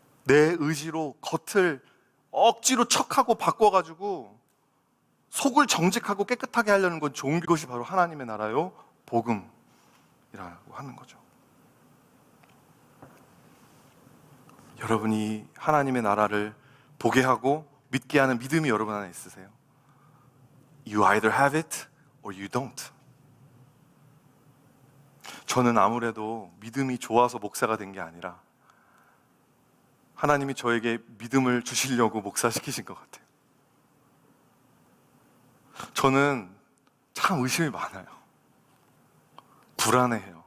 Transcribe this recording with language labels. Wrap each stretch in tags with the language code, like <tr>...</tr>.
<ko>내 의지로 겉을 억지로 척하고 바꿔가지고 속을 정직하고 깨끗하게 하려는 건 좋은 것이 바로 하나님의 나라요 복음이라고 하는 거죠. 여러분이 하나님의 나라를 보게 하고 믿게 하는 믿음이 여러분 안에 있으세요?</ko> <en>You either have it or you don't.</en> <ko>저는 아무래도 믿음이 좋아서 목사가 된 게 아니라 하나님이 저에게 믿음을 주시려고 목사시키신 것 같아요. 저는 참 의심이 많아요. 불안해해요.</ko>